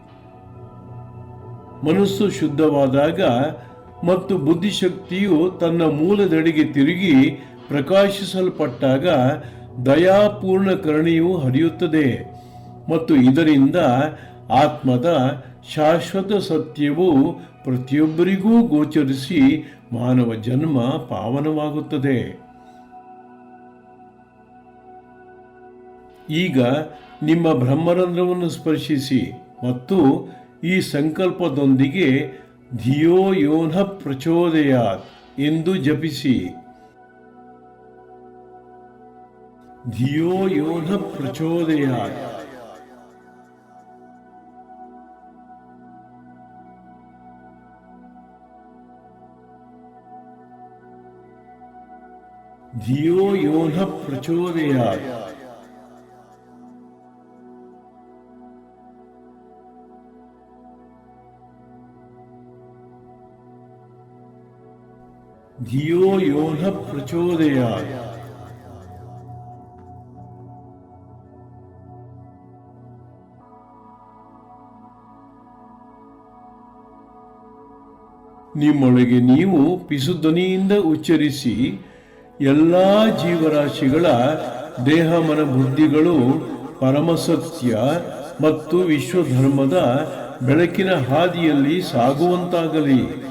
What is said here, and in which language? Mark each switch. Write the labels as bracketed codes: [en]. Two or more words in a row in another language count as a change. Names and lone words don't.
[kn] ಮನಸ್ಸು ಶುದ್ಧವಾದಾಗ ಮತ್ತು ಬುದ್ಧಿಶಕ್ತಿಯು ತನ್ನ ಮೂಲದೆಡೆಗೆ ತಿರುಗಿ ಪ್ರಕಾಶಿಸಲ್ಪಟ್ಟಾಗ ದಯಾಪೂರ್ಣ ಕರುಣೆಯು ಹರಿಯುತ್ತದೆ ಮತ್ತು ಇದರಿಂದ ಆತ್ಮದ ಶಾಶ್ವತ ಸತ್ಯವು ಪ್ರತಿಯೊಬ್ಬರಿಗೂ ಗೋಚರಿಸಿ ಮಾನವ ಜನ್ಮ ಪಾವನವಾಗುತ್ತದೆ. ಈಗ ನಿಮ್ಮ ಬ್ರಹ್ಮರಂಧ್ರವನ್ನು ಸ್ಪರ್ಶಿಸಿ ಮತ್ತು ಈ ಸಂಕಲ್ಪದೊಂದಿಗೆ [sa] ಧಿಯೋ ಯೋ ನ ಪ್ರಚೋದಯಾತ್ [kn] ಎಂದು ಜಪಿಸಿ. [sa] ಧಿಯೋ ಯೋ ನ ಪ್ರಚೋದಯಾತ್. ಧಿಯೋ ಯೋ ನ ಪ್ರಚೋದಯಾತ್. ಧಿಯೋ ಯೋ ನ ಪ್ರಚೋದಯಾತ್. [kn] ನಿಮ್ಮೊಳಗೆ ನೀವು ಪಿಸುಧ್ವನಿಯಿಂದ ಉಚ್ಚರಿಸಿ, ಎಲ್ಲ ಜೀವರಾಶಿಗಳ ದೇಹ ಮನ ಬುದ್ಧಿಗಳು ಪರಮಸತ್ಯ ಮತ್ತು ವಿಶ್ವಧರ್ಮದ ಬೆಳಕಿನ ಹಾದಿಯಲ್ಲಿ ಸಾಗುವಂತಾಗಲಿ.